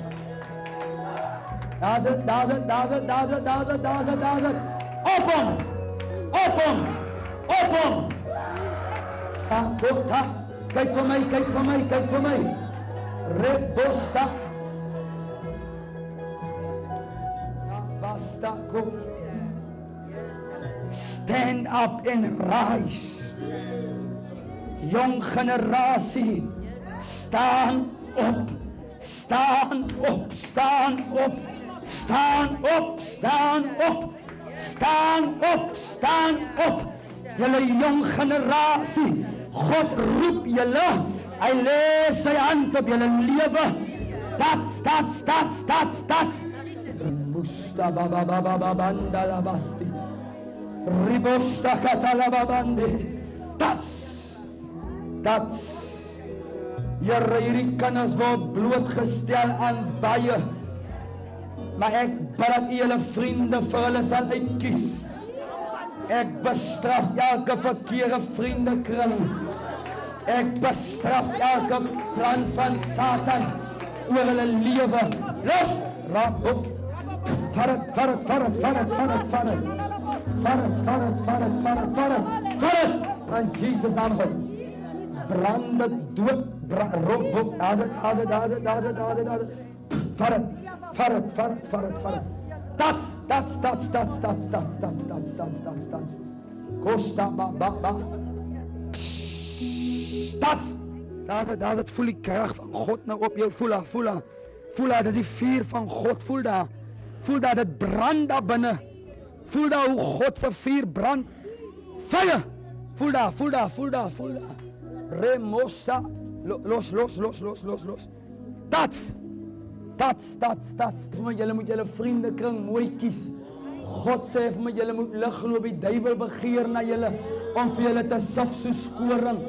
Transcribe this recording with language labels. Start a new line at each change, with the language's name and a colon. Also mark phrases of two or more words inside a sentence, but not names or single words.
Afrikaans: Daar's dit. Op hom. Sakota. Kyk vir my. Rebosta. Basta.
English: Stand up and rise.
Afrikaans: Jong generasie, staan op, staan op, staan op, staan op, staan op, staan op, staan op. Julle jong generasie, God roep julle, hy lê sy hand op julle lewe. Stats. Musta baba baba banda la basti. Ribosta katala babande.
English: That's Here
Afrikaans: hierdie kinders word blootgestel aan baie. Maar ek bid dat U julle vriende vir hulle sal uitkies. Ek bestraf elke verkeerde vriendekring. Ek bestraf elke plan van Satan oor hulle lewe. Los, raak op. Vat het. In Jesus naam sê. Brand dit dood, roep op. Daar's dit. Vat het. That's. Costa ba. Daar's dit, voel die krag van God nou op jou, voel daar, dis die vuur van God, voel daar, dit brand daar binne, voel daar hoe God se vuur brand, vuur, voel daar, remosta, los, that's, vir my, julle moet julle vriende kring mooi kies, God sê vir my, julle moet lig loop, die duiwel begeer na julle, om vir julle te sif soos koring.